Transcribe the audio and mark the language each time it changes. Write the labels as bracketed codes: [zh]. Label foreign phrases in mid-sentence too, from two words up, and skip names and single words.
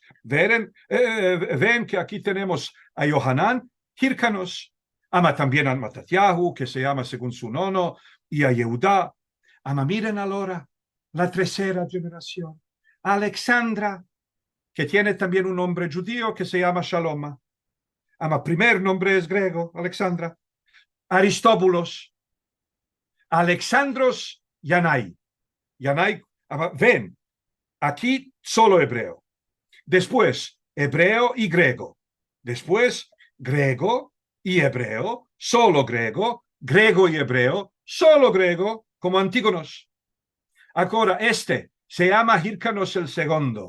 [es] Ven que aquí tenemos a Yohanan, Hircanos, ama también a Matatyahu, que se llama según su nono, y a Yehudá. Ama, miren ahora la tercera generación. Alexandra, que tiene también un nombre judío que se llama Shaloma. Ama, primer nombre es griego, Alexandra. Aristóbulos, Alexandros, Yanai. Yanai, ama, ven, aquí solo hebreo. Después, hebreo y griego. Después, griego y hebreo, solo griego, griego y hebreo, solo griego, como Antígonos. Ahora, este se llama Hircanos el segundo.